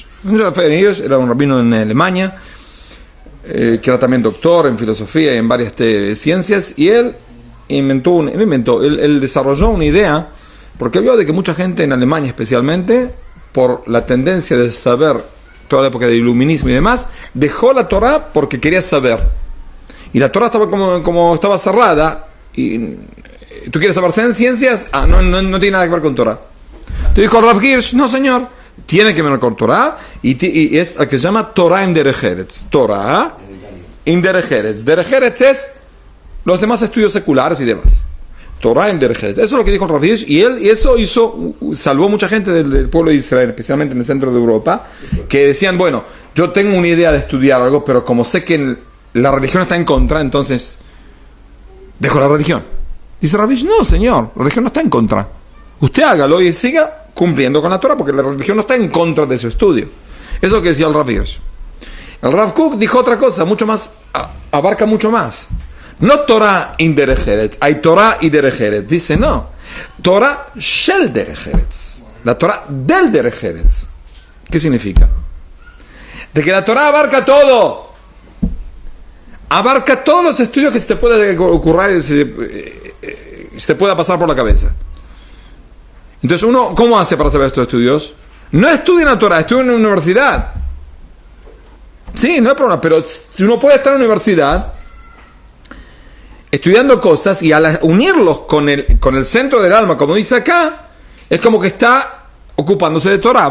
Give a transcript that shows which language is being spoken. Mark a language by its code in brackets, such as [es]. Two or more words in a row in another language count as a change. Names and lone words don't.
[es] Raphael Hirsch era un rabino en Alemania, que era también doctor en filosofía y en varias ciencias, y él desarrolló una idea, porque vio de que mucha gente en Alemania especialmente, por la tendencia de saber, toda la época del iluminismo y demás, dejó la Torah porque quería saber. Y la Torah estaba como estaba cerrada, y tú quieres saber ciencias, no tiene nada que ver con Torah. Te dijo Rav Hirsch, no señor, tiene que ver con Torah, y es la que se llama Torah en [he] דרך ארץ. תורה עם דרך ארץ. דרך ארץ [es] es los demás estudios seculares y demás. [he] תורה עם דרך ארץ. [es] Eso es lo que dijo el Rav Hirsch, y eso salvó mucha gente del pueblo de Israel, especialmente en el centro de Europa, que decían, bueno, yo tengo una idea de estudiar algo, pero como sé que la religión está en contra, entonces dejo la religión. Dice Rav Hirsch, no señor, la religión no está en contra. Usted hágalo y siga cumpliendo con la Torah, porque la religión no está en contra de su estudio. Eso es lo que decía el Rav Hirsch. El Rav Kook dijo otra cosa, mucho más, abarca mucho más. [he] No תורה עם דרך ארץ, [es] hay Torah y [he] דרך ארץ. [es] Dice no, [he] תורה של דרך ארץ, [es] la Torah del [he] דרך ארץ. [es] ¿Qué significa? De que la Torah abarca todo. Abarca todos los estudios que se te puede ocurrir, se te pueda pasar por la cabeza. Entonces uno, ¿cómo hace para saber estos estudios? No estudia en la Torah, estudia en una universidad. Sí, no hay problema, pero si uno puede estar en la universidad estudiando cosas y al unirlos con el centro del alma, como dice acá, es como que está ocupándose de Torah.